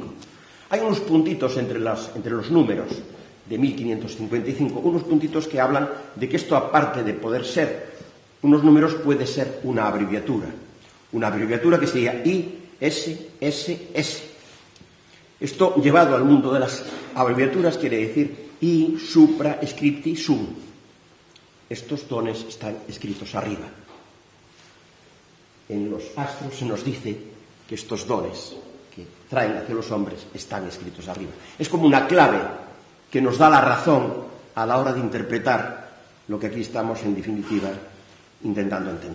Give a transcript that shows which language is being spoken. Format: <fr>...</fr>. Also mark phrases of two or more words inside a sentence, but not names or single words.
<es>Hay unos puntitos entre los números de 1555, unos puntitos que hablan de que esto, aparte de poder ser unos números, puede ser una abreviatura que sería ISSS. Esto, llevado al mundo de las abreviaturas, quiere decir</es> <la>I supra scripti sum.</la> <es>Estos dones están escritos arriba. En los astros se nos dice que estos dones que traen hacia los hombres están escritos arriba. Es como una clave que nos da la razón a la hora de interpretar lo que aquí estamos, en definitiva, intentando entender.</es>